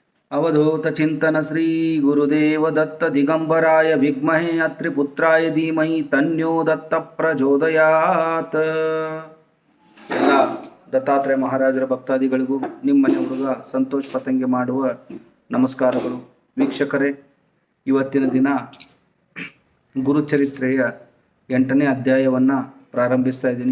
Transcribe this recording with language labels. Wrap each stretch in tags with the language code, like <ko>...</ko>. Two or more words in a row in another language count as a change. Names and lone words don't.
<sa>अवधूत चिंतन श्री गुरुदेव दत्त दिगंबराय विद्महे अत्रिपुत्राय धीमहि तन्नो दत्त ಪ್ರಚೋದಯಾತ್.</sa> <kn>ಎಲ್ಲ ದತ್ತಾತ್ರೇಯ ಮಹಾರಾಜರ ಭಕ್ತಾದಿಗಳಿಗೂ ನಿಮ್ಮನೆ ಹುಡುಗ ಸಂತೋಷ್ ಪತಂಗೆ ಮಾಡುವ ನಮಸ್ಕಾರಗಳು. ವೀಕ್ಷಕರೇ, ಇವತ್ತಿನ ದಿನ ಗುರುಚರಿತ್ರೆಯ 8ನೇ ಅಧ್ಯಾಯವನ್ನು ಪ್ರಾರಂಭಿಸ್ತಾ ಇದ್ದೀನಿ.</kn>